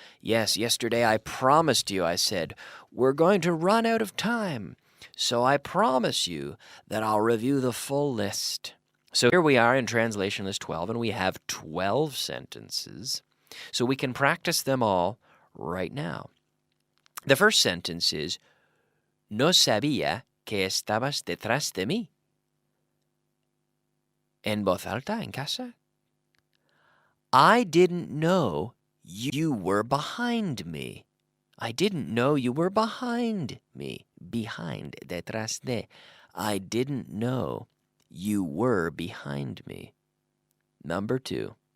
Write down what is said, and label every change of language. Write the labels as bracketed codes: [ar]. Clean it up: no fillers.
[en] Yes, yesterday I promised you, I said, we're going to run out of time. So I promise you that I'll review the full list. So here we are in Translation List 12, and we have 12 sentences. So we can practice them all right now. The first sentence is, [es] No sabía que estabas detrás de mí. En voz alta, en casa. [en] I didn't know you were behind me. I didn't know you were behind me. Behind, [es] detrás de. [en] I didn't know you were behind me. Number 2.